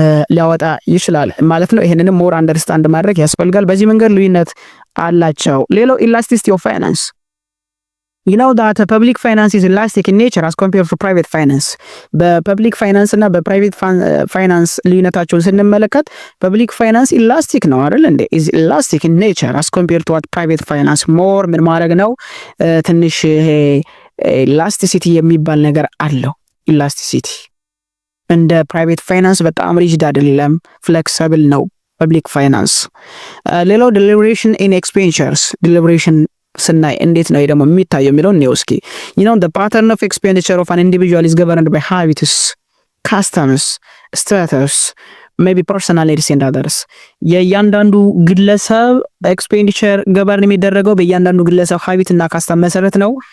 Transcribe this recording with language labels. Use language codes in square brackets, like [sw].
[am] ሊያወጣ ይችላል ማለት ነው። ይሄንንም ሞር አንደርስታንድ ማድረግ ያስፈልጋል። በዚህ መንገድ ልዩነት አላቸው። ሌላው ኢላስቲሲቲ ኦፍ ፋይናንስ [en] that public finance is elastic in nature as compared to private finance። [am] በፐብሊክ ፋይናንስ እና በፕራይቬት ፋይናንስ ልዩነታቸውን ስንመለከት ፐብሊክ ፋይናንስ ኢላስቲክ ነው አይደል እንዴ? [en] is elastic in nature as compared to what private finance more [am] ምን ማድረግ ነው? ትንሽ ኢላስቲሲቲ የሚባል ነገር አለው። ኢላስቲሲቲ እንደ ፕራይቬት ፋይናንስ በጣም ሪጅድ አይደለም፣ ፍሌክሲብል ነው ፐብሊክ ፋይናንስ። ሌላው ዴሊብሬሽን ኢን ኤክስፔንዲቸርስ ዴሊብሬሽን ስናይ እንዴት ነው ደግሞ የሚታየው የሚለውን ነው። እስኪ [en] the pattern of expenditure of an individual is governed by habits, customs, status, maybe personalities and others። [am] የእያንዳንዱ ግለሰብ ኤክስፔንዲቸር ገቨርን የሚደረገው በእያንዳንዱ ግለሰብ ሀቢት እና ካስተም መሰረት ነው።